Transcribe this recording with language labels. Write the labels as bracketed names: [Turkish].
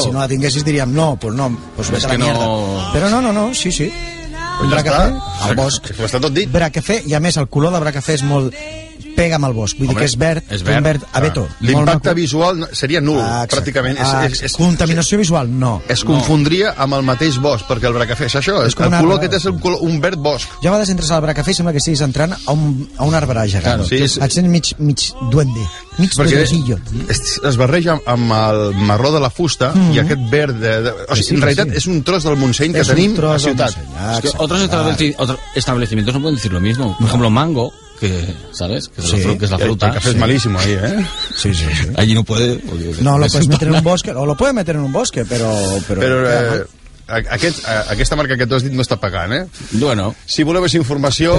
[Catalan] Si no la tinguessis diríem no, pues no, [Spanish] pues vete a la mierda. [Catalan] Però no, sí, sí. Un Bracafé al Bosc. Està tot dit. Bracafé, i a més el color de Bracafé és molt... pega amb el Bosc. Vull dir que és verd. Un verd abeto. L'impacte visual seria nul, pràcticament. És contaminació visual, no. Es confondria amb el mateix Bosc, perquè el Bracafé és això. És el color arbre... que té és un verd Bosc. Jo a vegades entres al Bracafé i sembla que estiguis entrant a un arbre gegant. Claro, sí, et sents mig duende. Mig duendecillo. Es barreja amb el marró de la fusta i aquest verd... en realitat és un tros del Montseny que tenim a ciutat. [Spanish] Otros establecimientos no pueden decir lo mismo. Por ejemplo, Mango... que, ¿sabes? Que, sí, que es la fruta. El café es malísimo ahí, ¿eh? Sí. Allí no puede... No, lo puedes meter en un bosque. O lo puede meter en un bosque, pero... [Catalan] Pero aquesta marca que tu has dit no està pagant, eh? Bueno. Si voleu més informació...